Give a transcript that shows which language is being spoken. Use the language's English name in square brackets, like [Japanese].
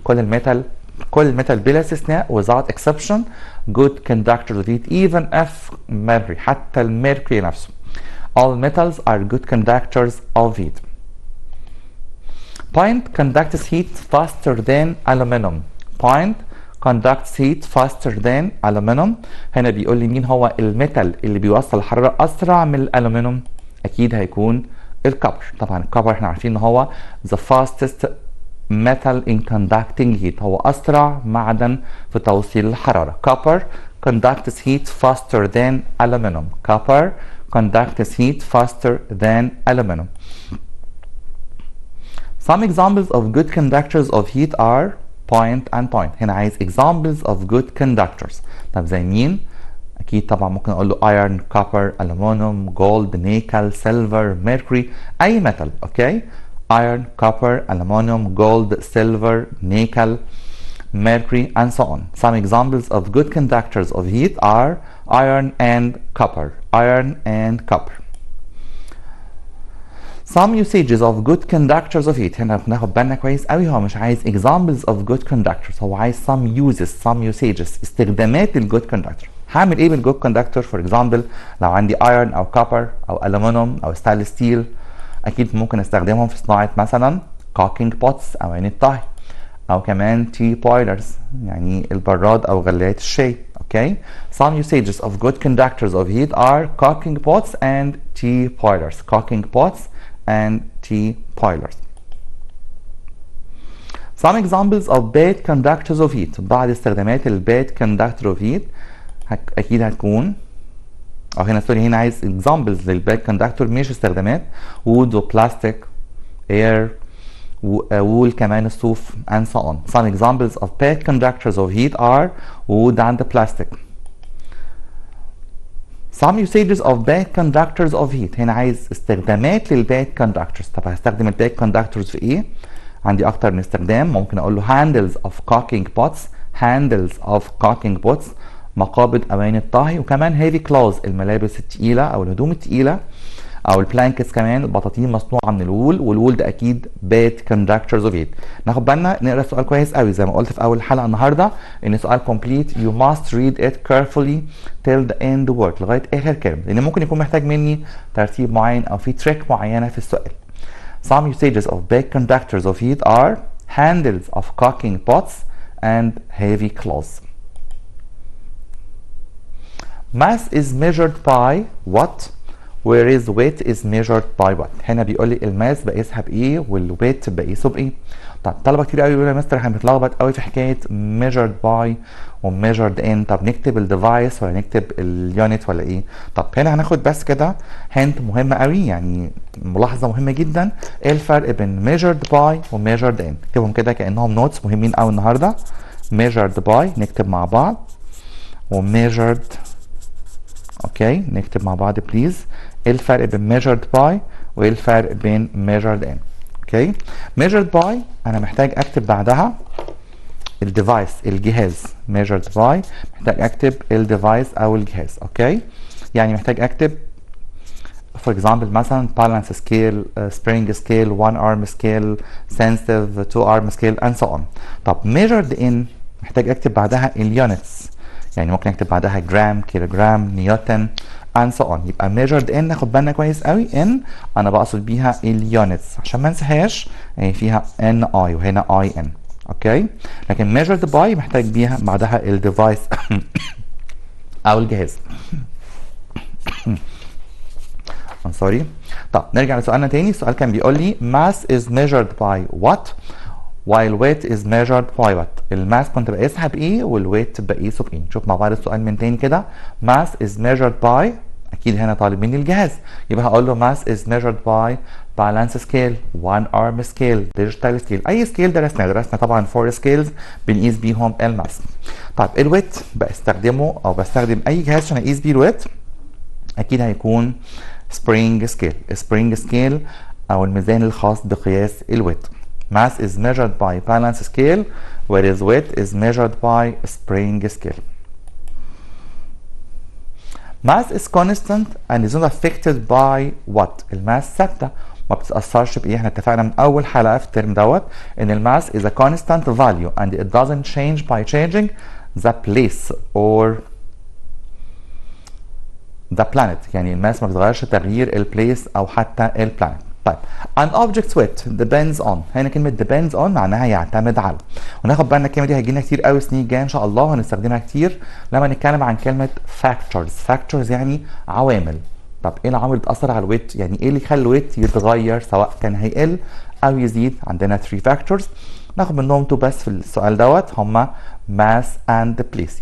[Arabic] كل الميتال بلا استثناء [English] without exception good conductors of heat even if mercury، [Arabic] حتى الميركوري نفسه. [English] all metals are good conductors of heat. point conducts heat faster than aluminum. point conducts heat faster than aluminum. [Arabic] هنا بيقول لي مين هو الميتال اللي بيوصل الحرارة أسرع من الألومنيوم؟ أكيد هيكون الكبر. طبعا الكبر احنا عارفين إن هو [English] the fastest metal in conducting heat، [Arabic] هو أسرع معدن في توصيل الحرارة. [English] copper conducts heat faster than aluminum. copper conducts heat faster than aluminum. some examples of good conductors of heat are point and point. [Arabic] هنا عايز [English] examples of good conductors. [Arabic] طب زي مين؟ اكيد طبعا ممكن اقول له [English] iron, copper, aluminum, gold, nickel, silver, mercury، [Arabic] اي metal. [English] Okay. iron, copper, aluminum, gold, silver, nickel, mercury and so on. some examples of good conductors of heat are iron and copper. iron and copper. some usages of good conductors of heat. [Arabic] هنا بناخد بالنا كويس قوي، هو مش عايز [English] examples of good conductors، [Arabic] هو عايز [English] some uses some usages، [Arabic] استخدامات الجود كوندكتور. هعمل ايه بالجود كوندكتور؟ [English] for example [Arabic] لو عندي ايرون او كوبر او الومنيوم او ستانلس ستيل اكيد ممكن استخدمهم في صناعه مثلا [English] cooking pots [Arabic] او عين الطهي، او كمان [English] tea boilers [Arabic] يعني البراد او غلايات الشاي. [English] Okay, some usages of good conductors of heat are cooking pots and tea boilers. Cooking pots and tea boilers. Some examples of bad conductors of heat. [Arabic] بعض استخدامات ال [English] bad conductor of heat [Arabic] أكيد هتكون او هنا سوري، هنا عايز examples للباد كوندكتور مش استخدامات. [English] wood [Arabic] وبلاستيك، [English] air wool [Arabic] كمان الصوف [English] and so on. Some examples of bad conductors of heat are wood and plastic. Some usages of bad conductors of heat. [Arabic] هنا عايز استخدامات للباد كوندكتورز. طب هستخدم الباد كوندكتورز في ايه؟ عندي اكتر من استخدام. ممكن اقول له [English] handles of cooking pots، [Arabic] handles of cooking pots مقابض اواني الطهي، وكمان [English] heavy clothes [Arabic] الملابس التقيله او الهدوم التقيله، او البلانكتس كمان البطاطين مصنوعه من الوول، والوول ده اكيد [English] bad conductors of heat. [Arabic] ناخد بالنا نقرا السؤال كويس قوي زي ما قلت في اول الحلقه النهارده ان سؤال complete [English] you must read it carefully till the end word [Arabic] لغايه اخر كلمه، لان ممكن يكون محتاج مني ترتيب معين او في تريك معينه في السؤال. [English] Some usages of bad conductors of heat are handles of cooking pots and heavy clothes. Mass is measured by what? whereas weight is measured by what. [Arabic] هنا بيقول لي الماس بقيسها بايه والويت بقيسه بايه. طب طلبه كتير قوي يقولوا يا مستر احنا بنتلخبط قوي في حكايه [English] measured by [Arabic] و [English] measured in. [Arabic] طب نكتب الديفايس ولا نكتب اليونت ولا ايه؟ طب هنا هناخد بس كده هنت مهمه قوي، يعني ملاحظه مهمه جدا، ايه الفرق بين [English] measured by [Arabic] و [English] measured in. [Arabic] نكتبهم كده كانهم نوتس مهمين قوي النهارده. measured by نكتب مع بعض، و measured اوكي نكتب مع بعض بليز. ايه الفرق بين [English] measured by [Arabic] وايه الفرق بين [English] measured in؟ [Arabic] اوكي measured by انا محتاج اكتب بعدها الديفايس الجهاز. measured by محتاج اكتب الديفايس او الجهاز. اوكي يعني محتاج اكتب for example مثلا [English] balance scale, spring scale, one arm scale, sensitive, two arm scale and so on. [Arabic] طب [English] measured in [Arabic] محتاج اكتب بعدها اليونتس، يعني ممكن اكتب بعدها جرام، كيلوجرام، نيوتن [English] and so on. [Arabic] يبقى measured in ناخد بالنا كويس قوي ان انا بقصد بيها اليونتس عشان ما انساهاش، يعني فيها ان اي وهنا اي ان. اوكي لكن measured by محتاج بيها بعدها الديفايس او الجهاز. [English] I'm sorry. [Arabic] طب نرجع لسؤالنا تاني. السؤال كان بيقول لي [English] mass is measured by what while weight is measured by what. [Arabic] الماس كنت بقيسها بايه والويت بقيسه بايه. نشوف مع بعض السؤال من تاني كده. [English] mass is measured by [Arabic] اكيد هنا طالب مني الجهاز، يبقى هقول له [English] mass is measured by balance scale, one arm scale, digital scale. [Arabic] اي سكيل درسنا طبعا 4 سكيلز بنقيس بيهم الماس. طيب الويت بستخدمه او بستخدم اي جهاز عشان اقيس بيه الويت، اكيد هيكون [English] spring scale. spring scale [Arabic] او الميزان الخاص بقياس الويت. [English] mass is measured by balance scale whereas weight is measured by spring scale. mass is constant and is not affected by what. [Arabic] الماس ثابته ما بتتاثرش بايه. احنا اتفقنا من اول حلقه في الترم دوت ان الماس [English] is a constant value and it doesn't change by changing the place or the planet. [Arabic] يعني الماس ما بتتغيرش تغيير البليس او حتى البلانت. [English] طيب an object's weight depends on. [Arabic] هنا كلمه [English] depends on [Arabic] معناها يعتمد على، وناخد بالنا الكلمه دي هتجينا كتير قوي السنين الجايه ان شاء الله، وهنستخدمها كتير لما نتكلم عن كلمه factors يعني عوامل. طب ايه العوامل اللي بتاثر على الويت؟ يعني ايه اللي يخلي الويت يتغير سواء كان هيقل او يزيد؟ عندنا 3 factors ناخد منهم 2 بس في السؤال دوت، هما [English] mass and place.